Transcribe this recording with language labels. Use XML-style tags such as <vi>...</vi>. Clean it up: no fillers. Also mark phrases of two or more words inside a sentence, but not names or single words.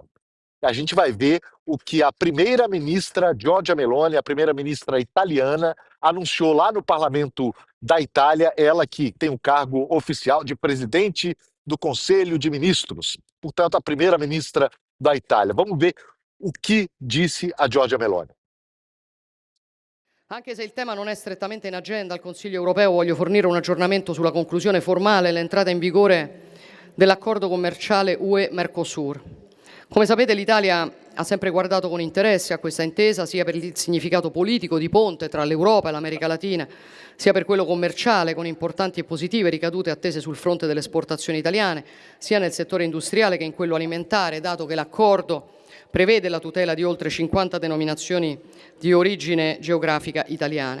<pt>A gente vai ver o que a primeira-ministra Giorgia Meloni, a primeira-ministra italiana, anunciou lá no parlamento da Itália, ela que tem o cargo oficial de presidente do Conselho de Ministros, portanto, a primeira-ministra da Itália. Vamos ver o que disse a Giorgia Meloni.</pt> <it>Anche se il tema non è strettamente in agenda al Consiglio europeo, voglio fornire un aggiornamento sulla conclusione formale e l'entrata in vigore dell'accordo commerciale UE-Mercosur. Come sapete, l'Italia ha sempre guardato con interesse a questa intesa, sia per il significato politico di ponte tra l'Europa e l'America Latina, sia per quello commerciale, con importanti e positive ricadute attese sul fronte delle esportazioni italiane, sia nel settore industriale che in quello alimentare, dato che l'accordo prevede la tutela di oltre 50 denominazioni di origine geografica italiane.</it>